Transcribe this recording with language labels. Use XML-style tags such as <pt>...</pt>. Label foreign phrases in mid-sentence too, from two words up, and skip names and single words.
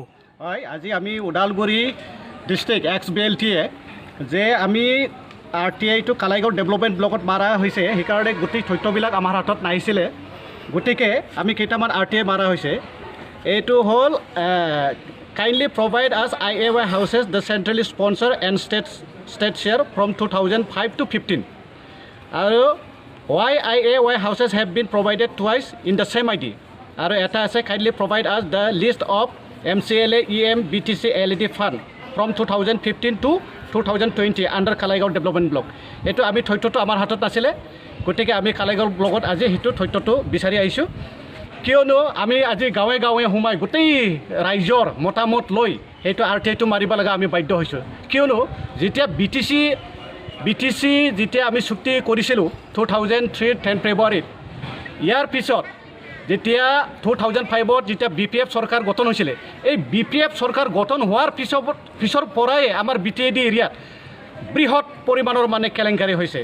<as>হয়, আজি আমি ওদালগুৰি ডিষ্ট্ৰিক্ট XBLTয়ে যে আমি আৰ টি আইটো কালাইগাঁও</as> <en>development blockত</en> <as>মাৰা হৈছে, সেইকাৰণে গোটেই তথ্যবিলাক আমাৰ হাতত নাহিছিলে, গতিকে আমি কেইটামান আৰ টি আই মাৰা হৈছে। এইটো হ'ল</as> <en>kindly provide us IAY houses the centrally sponsor and state share from 2005 to 15</en> <as>আৰু</as> <en>why IAY houses have been provided twice in the same ID.</en> <as>আৰু এটা আছে</as> <en>kindly provide us the list of MCLA EM BTC LED fund from 2015 to 2020 under কালাইগাঁও development block.</en> <as>এইটো আমি তথ্যটো আমাৰ হাতত নাছিলে, গতিকে আমি কালাইগাঁও ব্লকত আজি সেইটো তথ্যটো বিচাৰি আহিছোঁ। কিয়নো আমি আজি গাঁৱে গাঁৱে সোমাই গোটেই ৰাইজৰ মতামত লৈ সেইটো আৰ টি আইটো মাৰিব লগা আমি বাধ্য হৈছোঁ। কিয়নো যেতিয়া BTC যেতিয়া আমি চুক্তি কৰিছিলোঁ 2003 10 ফেব্ৰুৱাৰীত, ইয়াৰ পিছত যেতিয়া 2005ত যেতিয়া BPF চৰকাৰ গঠন হৈছিলে, এই BPF চৰকাৰ গঠন হোৱাৰ পিছৰ পৰাই আমাৰ BTAD এৰিয়াত বৃহৎ পৰিমাণৰ মানে কেলেংকাৰী হৈছে।</as>